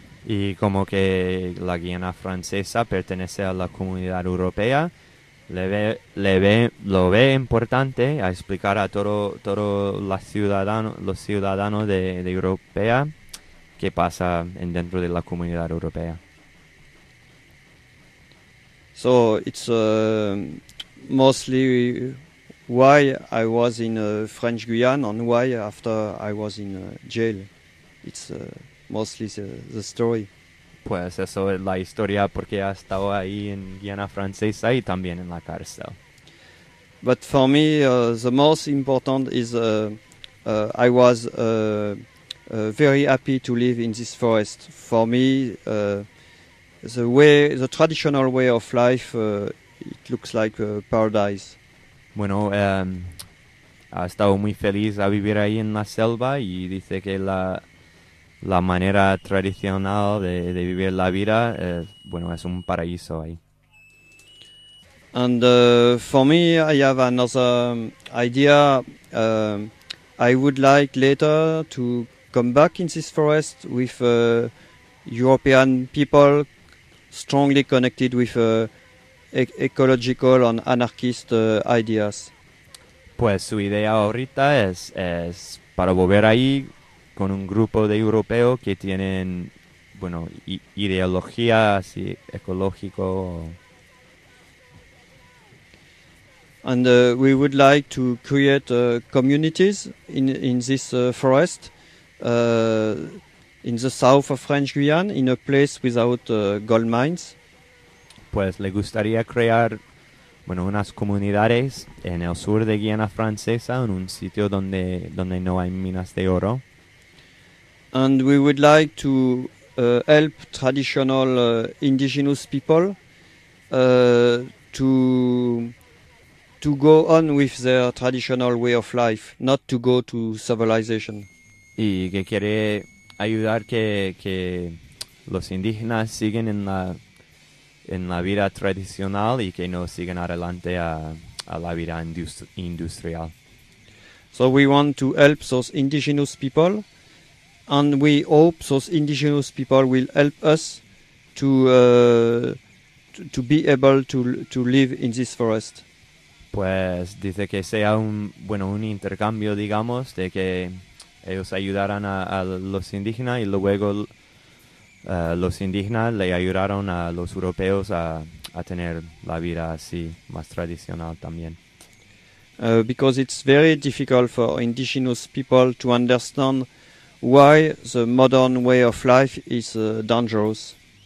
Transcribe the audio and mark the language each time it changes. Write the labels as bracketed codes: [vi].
[es] Y como que la Guiana Francesa pertenece a la Comunidad Europea. Lo ve importante a explicar a todos los ciudadanos de Europa qué pasa dentro de la comunidad europea. [en] So it's mostly why I was in French Guiana and why after I was in jail. It's mostly the story. [es] Pues eso es la historia porque ha estado ahí en Guiana Francesa y también en la cárcel. [en] But for me, the most important is I was very happy to live in this forest. For me, the traditional way of life, it looks like a paradise. [es] Bueno, ha estado muy feliz a vivir ahí en la selva y dice que la manera tradicional de vivir la vida, es un paraíso ahí. [en] And for me, I have another idea. I would like later to come back in this forest with European people strongly connected with ecological and anarchist ideas. [es] Pues su idea ahorita es para volver ahí con un grupo de europeos que tienen, ideología así, ecológico. [en] And we would like to create communities in this forest, in the south of French Guiana, in a place without gold mines. [es] Pues le gustaría crear, unas comunidades en el sur de Guiana Francesa, en un sitio donde no hay minas de oro. [en] And we would like to help traditional indigenous people to go on with their traditional way of life, not to go to civilization. [es] Y que quiere ayudar que los indígenas siguen en la vida tradicional y que no sigan adelante a la vida industrial. [en] So we want to help those indigenous people, and we hope those indigenous people will help us to be able to live in this forest. [es] Pues dice que sea un intercambio, digamos, de que ellos ayudaran a los indígenas y luego los indígenas le ayudaron a los europeos a tener la vida así, más tradicional también. [en] Because it's very difficult for indigenous people to understand why the modern way of life is dangerous.